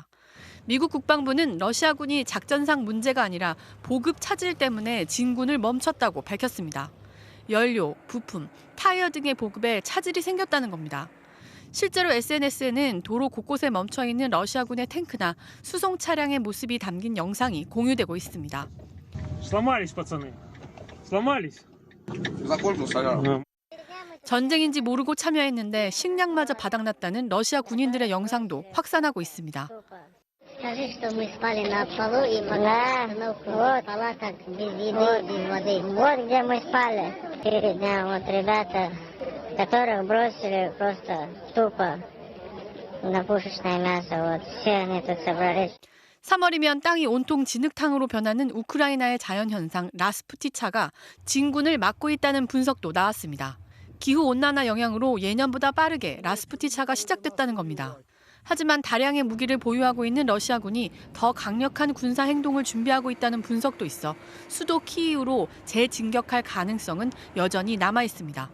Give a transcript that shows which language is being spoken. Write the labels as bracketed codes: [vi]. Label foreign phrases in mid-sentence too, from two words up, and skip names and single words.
[ko] 미국 국방부는 러시아군이 작전상 문제가 아니라 보급 차질 때문에 진군을 멈췄다고 밝혔습니다. 연료, 부품, 타이어 등의 보급에 차질이 생겼다는 겁니다. 실제로 SNS에는 도로 곳곳에 멈춰있는 러시아군의 탱크나 수송 차량의 모습이 담긴 영상이 공유되고 있습니다. [ru] Сломались, пацаны. Сломались. [ko] 전쟁인지 모르고 참여했는데 식량마저 바닥났다는 러시아 군인들의 영상도 확산하고 있습니다. [ru] Скажи, что мы спали на полу и пока в палатах без еды, без воды. Вот где мы спали. Перед днем вот ребята, которых бросили просто тупо на пушечное мясо. Вот все они тут собрались. [ko] 3월이면 땅이 온통 진흙탕으로 변하는 우크라이나의 자연현상 라스푸티차가 진군을 막고 있다는 분석도 나왔습니다. 기후온난화 영향으로 예년보다 빠르게 라스푸티차가 시작됐다는 겁니다. 하지만 다량의 무기를 보유하고 있는 러시아군이 더 강력한 군사 행동을 준비하고 있다는 분석도 있어 수도 키이우로 재진격할 가능성은 여전히 남아 있습니다.